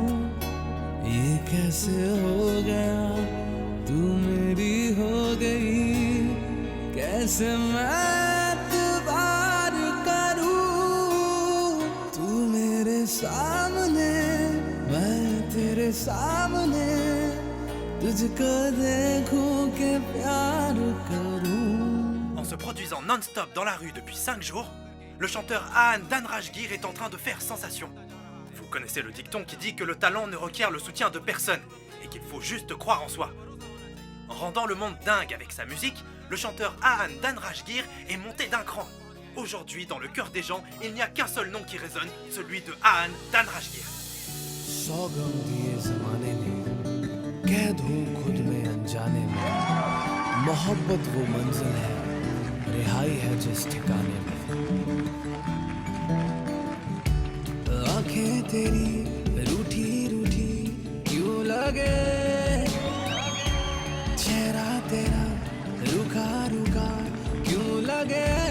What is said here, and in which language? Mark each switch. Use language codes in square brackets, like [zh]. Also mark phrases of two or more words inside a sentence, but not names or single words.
[hi] ये कैसे हो गया, तू मेरी हो गई, कैसे मैं एतबार करूं। तू मेरे सामने, मैं तेरे सामने, तुझको देखूं के प्यार करूं। [fr] En se produisant non-stop dans la rue depuis 5 jours, le chanteur Ahan Danrajgir est en train de faire sensation. Vous connaissez le dicton qui dit que le talent ne requiert le soutien de personne et qu'il faut juste croire en soi. En rendant le monde dingue avec sa musique, le chanteur Ahan Danrajgir est monté d'un cran. Aujourd'hui, dans le cœur des gens, il n'y a qu'un seul nom qui résonne, celui de Ahan Danrajgir. [hi] सौगम दिए जमाने ने, कैद हूँ खुद में अनजाने में। मोहब्बत वो मंजिल है, रिहाई है जिस ठिकाने में। आंखें तेरी रूठी रूठी क्यों लगे, चेहरा तेरा रुखा रुखा क्यों लगे।